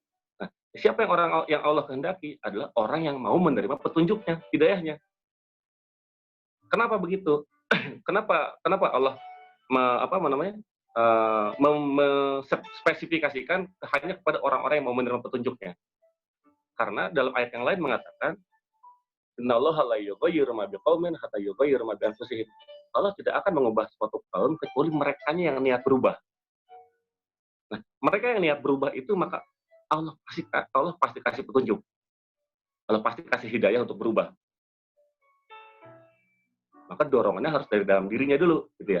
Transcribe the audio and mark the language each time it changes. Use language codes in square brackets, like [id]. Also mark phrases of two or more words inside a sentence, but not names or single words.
[id] Nah, siapa yang orang yang Allah kehendaki adalah orang yang mau menerima petunjuknya, hidayahnya. Kenapa begitu? Kenapa Allah spesifikasikan hanya kepada orang-orang yang mau menerima petunjuknya? Karena dalam ayat yang lain mengatakan, [ar] إن الله لا يغير ما بقوم حتى يغيروا ما بأنفسهم. [id] Allah tidak akan mengubah suatu kaum kecuali merekanya yang niat berubah. Nah, mereka yang niat berubah itu maka Allah pasti kasih petunjuk. Allah pasti kasih hidayah untuk berubah. Maka dorongannya harus dari dalam dirinya dulu, gitu ya.